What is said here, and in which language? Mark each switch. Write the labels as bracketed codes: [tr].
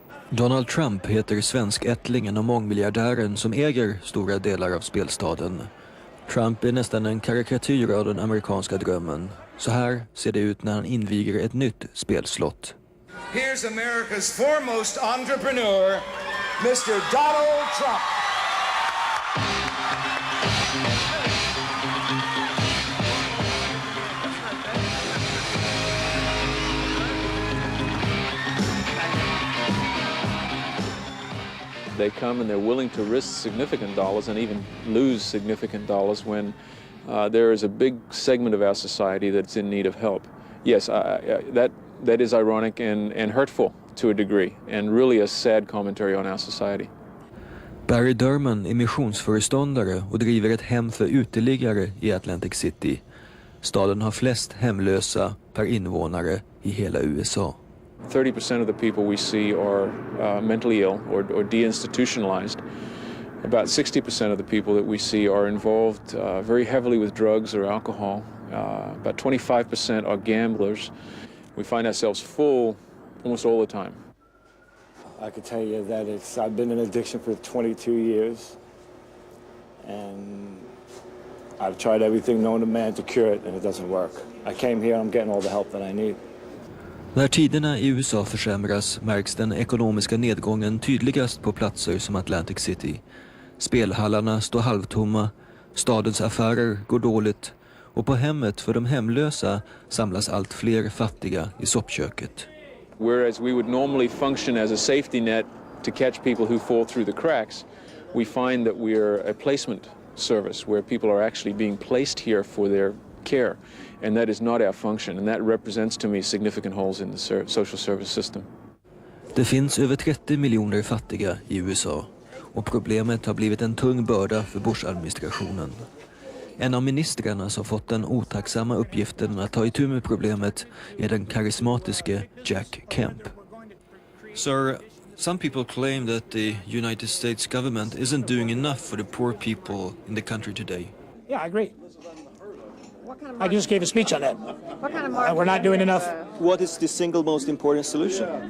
[sv] Donald Trump heter svenskättlingen och mångmiljardären som äger stora delar av spelstaden. Trump är nästan en karikatyr av den amerikanska drömmen. Så här ser det ut när han inviger ett nytt spelslott. [en] Here's America's foremost entrepreneur, Mr. Donald Trump. They come and they're willing to risk significant dollars and even lose significant dollars when there is a big segment of our society that's in need of help. Yes, that is ironic and hurtful to a degree, and really a sad commentary on our society. [sv] Barry Durman är missionsföreståndare och driver ett hem för uteliggare i Atlantic City. Staden har flest hemlösa per invånare i hela USA. [en] 30% of the people we see are mentally ill or deinstitutionalized. About 60% of the people that we see are involved very heavily with drugs or alcohol. About 25% are gamblers. We find ourselves full almost all the time. I could tell you that I've been in addiction for 22 years. And I've tried everything known to man to cure it, and it doesn't work. I came here, I'm getting all the help that I need. [sv] När tiderna i USA försämras märks den ekonomiska nedgången tydligast på platser som Atlantic City. Spelhallarna står halvtomma, stadens affärer går dåligt och på hemmet för de hemlösa samlas allt fler fattiga i soppköket. [en] Whereas we would normally function as a safety net to catch people who fall through the cracks, we find that we're a placement service where people are actually being placed here for their care. And that is not our function, and that represents to me significant holes in the social service system. [sv] Det finns över 30 miljoner fattiga i USA och problemet har blivit en tung börda för Bush-administrationen. En av ministrarna som fått den otacksamma uppgiften att ta itu med problemet är den karismatiske Jack Kemp. [en] Sir, some people claim that the United States government isn't doing enough for the poor people in the country today. Yeah, I agree. I just gave a speech on that. What kind of We're not doing enough. What is the single most important solution?